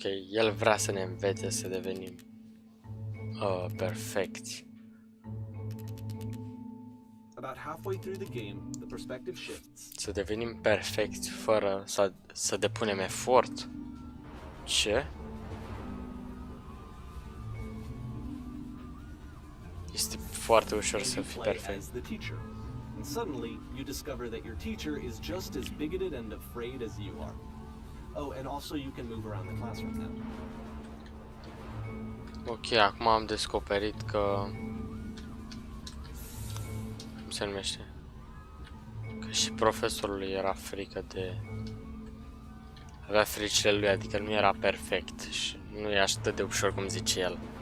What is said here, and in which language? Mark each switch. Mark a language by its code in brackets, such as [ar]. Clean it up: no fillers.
[ro] el vrea să ne învețe să devenim perfecți. [en] About halfway through the game, the perspective shifts. [ro] Să devenim perfecți fără să depunem efort. Ce? Este foarte ușor să fii perfect. [en] As the teacher. And suddenly, you discover that your teacher is just as bigoted and afraid as you are. Oh, and also you can move around the classroom now. [ro] Ok, acum am descoperit că... Cum se numește? Că și profesorului era frică de... Avea fricile lui, adică nu era perfect și nu e atât de ușor cum zice el.